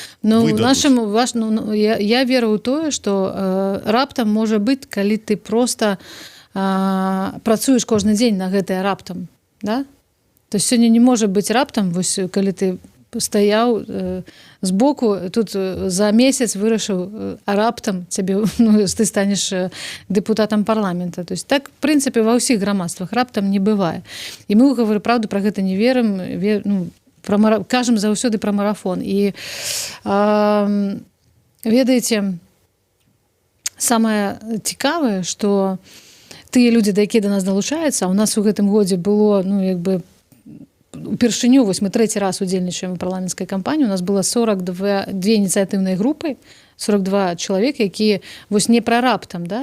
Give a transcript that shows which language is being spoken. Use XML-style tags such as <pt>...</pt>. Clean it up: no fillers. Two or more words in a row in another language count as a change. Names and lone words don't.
<be>Я веру ў тое, што раптам можа быць, калі ты проста працуеш кожны дзень на гэтае раптам. Да?</be> <ru>То есть</ru> <be>сёння не можа быць раптам, калі ты стаяў збоку, тут за месяц вырашыў, а раптам ты станеш дэпутатам парламента.</be> <ru>То есть</ru> <be>так, в прынцыпе, ва ўсіх грамадствах раптам не бывае. І мы, Гавары праўду, пра гэта не верым, кажам заўсёды пра марафон. І ведаеце, самае цікавае, што тыя людзі, якія да нас далучаюцца, у нас у гэтым годзе было, упершыню, мы трэці раз удзельнічаем у парламенцкай кампаніі, у нас было 42 ініцыятыўныя групы, 42 чалавека, якія не пра раптам, да?</be>